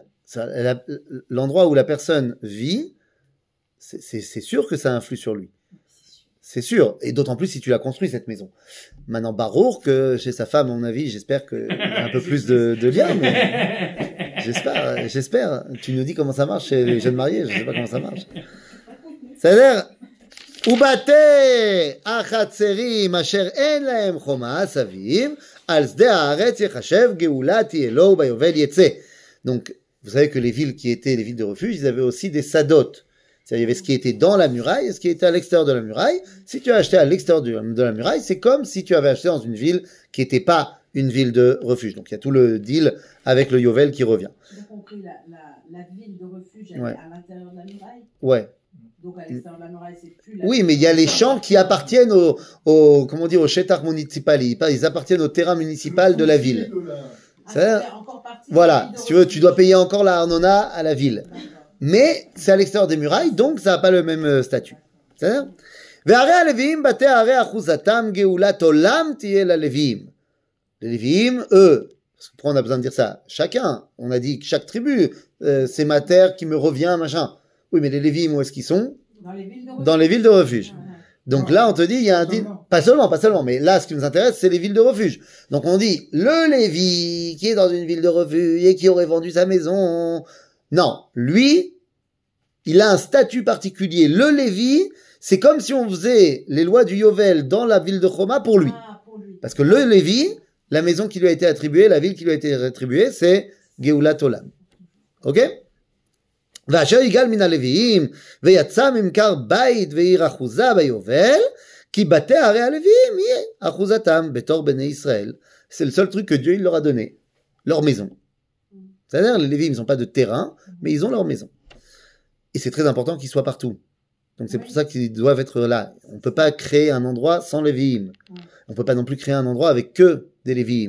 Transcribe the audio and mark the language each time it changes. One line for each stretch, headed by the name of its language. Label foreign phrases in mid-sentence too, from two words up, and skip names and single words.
French: L'endroit où la personne vit, c'est sûr que ça influe sur lui. C'est sûr. Et d'autant plus si tu l'as construit, cette maison. Maintenant, Barour, que chez sa femme, à mon avis, j'espère qu'il y a un peu plus de liens. Mais j'espère. Tu nous dis comment ça marche chez les jeunes mariés. Je sais pas comment ça marche. C'est-à-dire,
Hebrew: ובתי החצרים אשר אין להם חומה סביב, על שדה הארץ יחשב גאולה תהיה לו ביובל יצא.
French: Donc, vous savez que les villes qui étaient les villes de refuge, ils avaient aussi des sadotes. C'est-à-dire, il y avait ce qui était dans la muraille et ce qui était à l'extérieur de la muraille. Si tu as acheté à l'extérieur de la muraille, c'est comme si tu avais acheté dans une ville qui n'était pas une ville de refuge. Donc il y a tout le deal avec le Yovel qui revient. J'ai compris, la ville de refuge, elle Ouais. est à l'intérieur de la muraille. Ouais. Donc à l'extérieur de la muraille, c'est plus la Oui, mais il y a les champs qui appartiennent comment dire, au Shetar municipal. Ils appartiennent au terrain municipal de la ville. Ah, Ça- fait encore partie de la Voilà, ville de si tu veux, tu refuge. dois payer encore la Arnona à la ville. D'accord. Mais c'est à l'extérieur des murailles, donc ça n'a pas le même statut. C'est-à-dire
Hebrew: והרי הלוויים בתי הרי אחוזתם גאולת עולם תהיה ללוויים.
French: Les Lévi'im, eux, parce que pourquoi on a besoin de dire ça? Chacun, on a dit que chaque tribu, c'est ma terre qui me revient, machin. Oui, mais les Lévi'im, où est-ce qu'ils sont? Dans les villes de refuge. Dans les villes de refuge. Ah, ouais. Donc là, on te dit, il y a un deal. Pas seulement, mais là, ce qui nous intéresse, c'est les villes de refuge. Donc on dit, le Lévi, qui est dans une ville de refuge et qui aurait vendu sa maison. Non, lui, il a un statut particulier. Le Lévi, c'est comme si on faisait les lois du Yovel dans la ville de Choma pour lui. Ah, pour lui. Parce que le Lévi, la maison qui lui a été attribuée, la ville qui lui a été attribuée, c'est
Hebrew: גאולת עולם.
French: Ok?
Hebrew: ואשר יגאל מן הלוויים, ויצא ממכר בית ועיר אחוזה ביובל, כי בתי ערי הלוויים יהיה אחוזתם בתור בני ישראל.
French: C'est le seul truc que Dieu il leur a donné, leur maison. C'est-à-dire, les Lévi'im, ils n'ont pas de terrain, mais ils ont leur maison. Et c'est très important qu'ils soient partout. Donc c'est pour ça qu'ils doivent être là. On ne peut pas créer un endroit sans Lévi'im. On ne peut pas non plus créer un endroit avec que des Lévi'im.